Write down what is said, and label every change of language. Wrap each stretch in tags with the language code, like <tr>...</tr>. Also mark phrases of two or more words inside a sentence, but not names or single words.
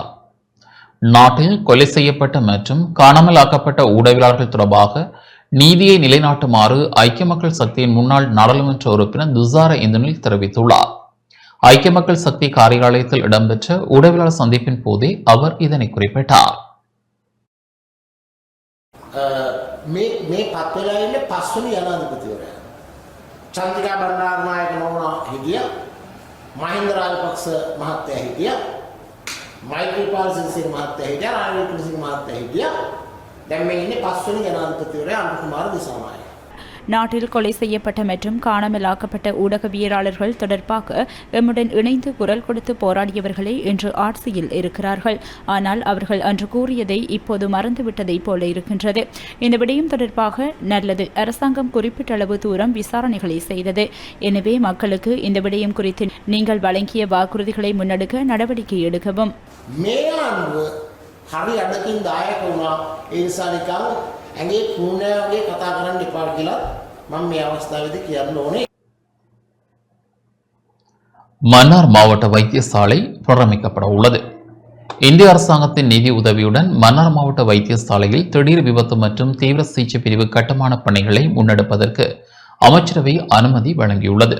<ta>நாட்டில் கொலை செய்யப்பட்ட மற்றும் காணாமலாக்கப்பட்ட ஊடகவியலாளர்கள் தொடர்பாக நீதியை நிலைநாட்டுமாறு ஐக்கிய மக்கள் சக்தியின் முன்னாள் நாடாளுமன்ற உறுப்பினர் துசார இந்தினுயில் தெரிவித்துள்ளார். ஐக்கிய மக்கள் சக்தி காரியாலயத்தில் இடம்பெற்ற ஊடகவியலாளர் சந்திப்பின் போதே அவர் இதனை குறிப்பிட்டார்.</ta> <si>මේ පත්වෙලා ඉන්නේ පස්වෙනි ජනාධිපතිවරයා. චන්ද්‍රිකා බණ්ඩාරනායක නෝනා හිටියා. මහින්ද රාජපක්ෂ මහත්තයා හිටියා. මෛත්‍රීපාල සිරිසේන මහත්තයා හිටියා. රාජීව කුලසිංහ මහත්තයා හිටියා. දැන් මේ ඉන්නේ පස්වෙනි ජනාධිපතිවරයා අනුකුමාර දිසානායක.</si> <ta>நாட்டில் கொலை செய்யப்பட்ட மற்றும் காணாமலாக்கப்பட்ட ஊடகவியலாளர்கள் தொடர்பாக எம்முடன் இணைந்து குரல் கொடுத்து போராடியவர்களே இன்று ஆட்சியில் இருக்கிறார்கள். ஆனால் அவர்கள் அன்று கூறியதை இப்போது மறந்துவிட்டதைப் போல இருக்கின்றது. இந்த விடயம் தொடர்பாக நல்லது, அரசாங்கம் குறிப்பிட்ட அளவு தூரம் விசாரணைகளை செய்தது. எனவே மக்களுக்கு இந்த விடயம் குறித்து நீங்கள் வழங்கிய வாக்குறுதிகளை முன்னெடுக்க நடவடிக்கை எடுக்கவும்.</ta> <si>හරි අඩකින් දායක වුණා. ඒ නිසා නිකන් ඇඟේ කුණෑ වගේ කතා කරන්න එපා කියලා මම මේ අවස්ථාවේදී කියන්න ඕනේ.</si> <ta>மன்னார் மாவட்ட வைத்தியசாலை புனரமைக்கப்பட உள்ளது. இந்திய அரசாங்கத்தின் நிதி உதவியுடன் மன்னார் மாவட்ட வைத்தியசாலையில் திடீர் விபத்து மற்றும் தீவிர சிகிச்சை பிரிவு கட்டுமான பணிகளை முன்னெடுப்பதற்கு அமைச்சரவை அனுமதி வழங்கியுள்ளது.</ta>